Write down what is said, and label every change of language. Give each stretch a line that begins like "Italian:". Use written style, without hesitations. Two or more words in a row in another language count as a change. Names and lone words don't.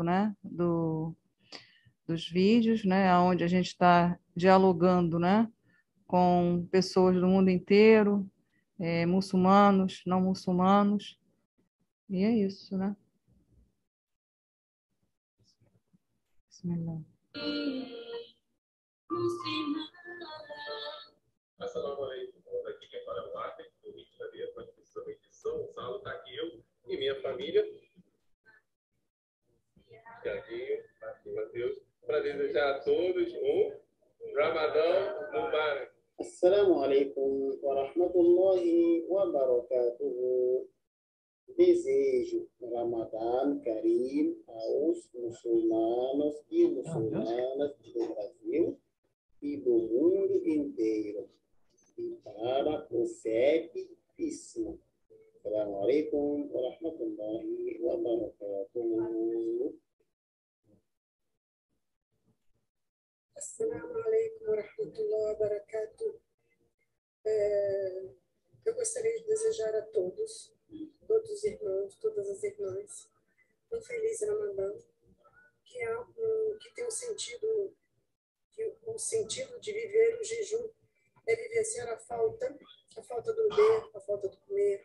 Portuguese: né, dos vídeos, né, onde a gente está dialogando, né, com pessoas do mundo inteiro, muçulmanos, não muçulmanos, e é isso, né? Bismillah.
Arabic: السلام عليكم.
Portuguese: Aqui quem fala é o Arthur, do Rio de Janeiro, participação de São Gonçalo. Está aqui eu e minha família. Tiaguinho, Matheus, para desejar a todos um Ramadão Mubarak.
Arabic: السلام عليكم ورحمة الله وبركاته.
Portuguese: Desejo Ramadã Karim aos muçulmanos e muçulmanas do Brasil e do mundo inteiro, e para o Fetíssimo.
Arabic: السلام عليكم ورحمة الله وبركاته. السلام عليكم ورحمة الله وبركاته.
Portuguese: Eu gostaria de desejar a todos os irmãos, todas as irmãs, um feliz Ramadã, que tem o sentido de viver o jejum é vivenciar a falta do beber, a falta do comer.